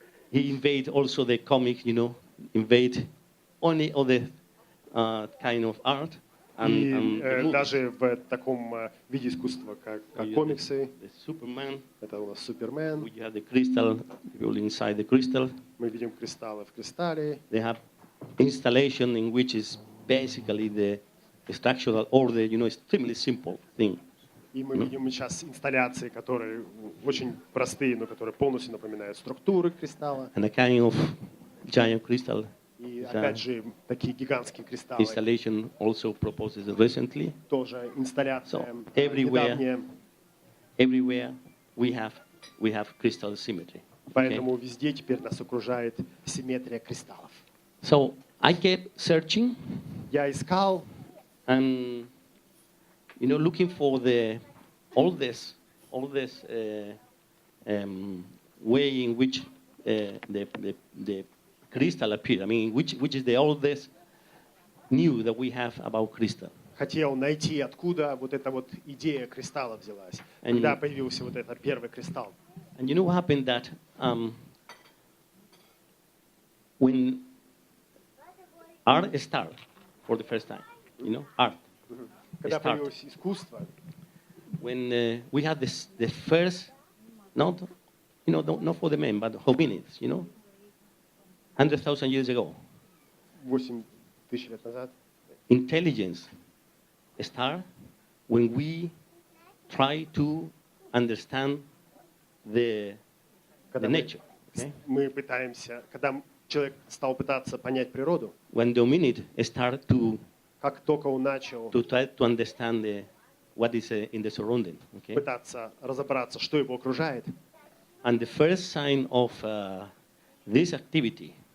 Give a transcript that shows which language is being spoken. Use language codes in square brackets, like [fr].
[en] He invade also the comic, invade only other kind of art. [ru] И [en] And the movies. [ru] даже в таком виде искусства, как [en] You have [ru] комиксы, [en] the Superman. [ru] это у нас Супермен, [en] We have the crystal, people inside the crystal. [ru] мы видим кристаллы в кристалле, [en] They have installation in which is basically the structural order, extremely simple thing. [ru] и мы видим сейчас инсталляции, которые очень простые, но которые полностью напоминают структуры кристалла. [en] And a kind of giant crystal [ru] И опять же, такие гигантские кристаллы, [en] installation also proposed recently. [ru] тоже инсталляция [en] So, everywhere- [ru] недавняя. [en] Everywhere we have crystal symmetry. Okay? [ru] Поэтому везде теперь нас окружает симметрия кристаллов. [en] So I kept searching [ru] Я искал, [en] and looking for all this way in which the crystal appeared. I mean, which is the oldest new that we have about crystal. [ru] хотел найти, откуда вот эта вот идея кристалла взялась. [en] And- [ru] Когда появился вот этот первый кристалл. [en] And what happened that when art started for the first time, art [ru] Когда [en] started. [ru] появилось искусство, [en] When we had the first, not for the men, but hominids, 100,000 years ago, [ru] 8 тысяч лет назад, [en] intelligence start when we try to understand the [ru] когда [en] nature. Okay? [ru] мы пытаемся, когда человек стал пытаться понять природу, [en] When the hominid start to [ru] как только он начал [en] try to understand what is in the surrounding. Okay? [ru] пытаться разобраться, что его окружает, [en] And the first sign of this activity,